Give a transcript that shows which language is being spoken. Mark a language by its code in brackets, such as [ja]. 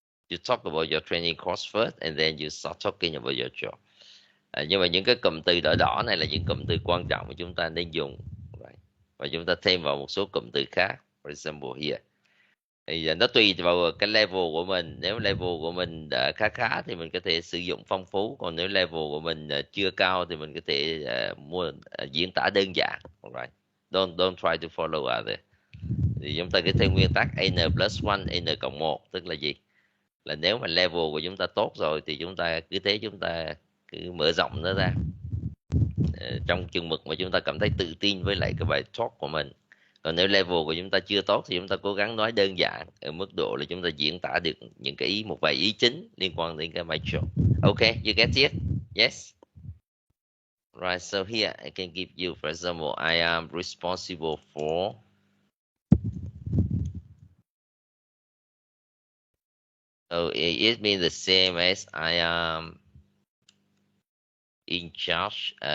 [en] You talk about your training course first, and then you start talking about your job. [vi] Nhưng mà những cái cụm từ đỏ đỏ này là những cụm từ quan trọng mà chúng ta nên dùng, right? Và chúng ta thêm vào một số cụm từ khác. [en] For example here, [vi] thì nó tùy vào cái level của mình. Nếu level của mình khá khá thì mình có thể sử dụng phong phú, còn nếu level của mình chưa cao thì mình có thể diễn tả đơn giản, right? [en] Don't try to follow others. [vi] Thì chúng ta cứ theo nguyên tắc n+1 n+1, tức là gì? Là nếu mà level của chúng ta tốt rồi thì chúng ta cứ mở rộng nó ra trong chừng mực mà chúng ta cảm thấy tự tin với lại cái bài talk của mình. Còn nếu level của chúng ta chưa tốt thì chúng ta cố gắng nói đơn giản ở mức độ là chúng ta diễn tả được những cái một vài ý chính liên quan đến cái bài talk. [en] Okay, you get it? Yes. Right, so here I can give you, for example, I am responsible for so it means the same as I am in charge